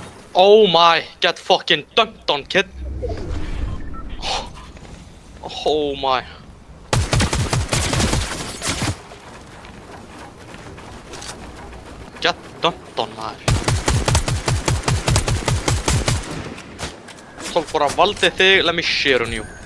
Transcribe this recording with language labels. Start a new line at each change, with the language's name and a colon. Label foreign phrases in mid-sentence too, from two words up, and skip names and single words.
English: Oh my, get fucking dunked on, kid. Oh my. Get dunked on, maður.
Icelandic: Fólk bara valdi þig,
English: let me share on you.